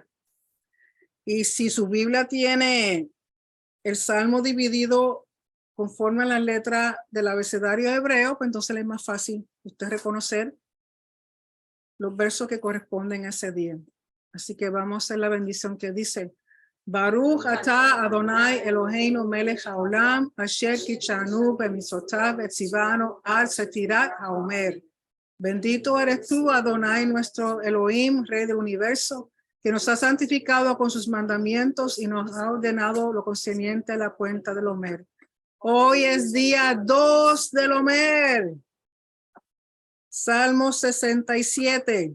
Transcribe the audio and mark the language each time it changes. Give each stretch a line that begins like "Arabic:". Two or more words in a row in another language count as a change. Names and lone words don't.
Spanish: Y si su Biblia tiene el Salmo dividido conforme a las letras del abecedario hebreo, pues entonces es más fácil usted reconocer los versos que corresponden a ese día. Así que vamos a hacer la bendición que dice:
Hebrew: ברוך אתה אדוני אלוהינו מלך העולם אשר קדשנו במצוותיו וצונו על ספירת העומר.
Spanish: Bendito eres tú, Adonai, nuestro Elohim, Rey del universo, que nos ha santificado con sus mandamientos y nos ha ordenado lo concerniente a la cuenta del Omer. Hoy es día 2 del Omer. Salmo 67.